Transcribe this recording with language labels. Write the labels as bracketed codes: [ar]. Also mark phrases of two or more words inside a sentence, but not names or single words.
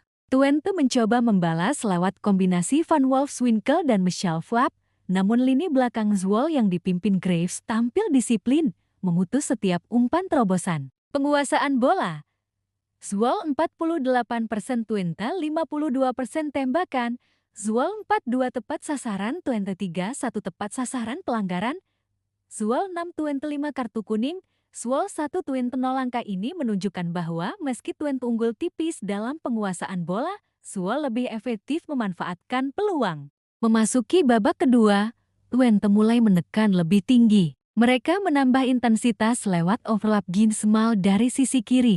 [id] Twente mencoba membalas lewat kombinasi Van Wolfswinkel dan Michel Flapp, namun lini belakang Zwolle yang dipimpin Graves tampil disiplin, memutus setiap umpan terobosan. Penguasaan bola, Zwolle 48%, Twente 52% tembakan. Zwolle 42 tepat sasaran, Twente 31 tepat sasaran pelanggaran. Zwolle 6, Twente 5 kartu kuning. Zwolle 1, Twente 0. Angka ini menunjukkan bahwa meski Twente unggul tipis dalam penguasaan bola, Zwolle lebih efektif memanfaatkan peluang. Memasuki babak kedua, Twente mulai menekan lebih tinggi. Mereka menambah intensitas lewat overlap Ginsmal dari sisi kiri.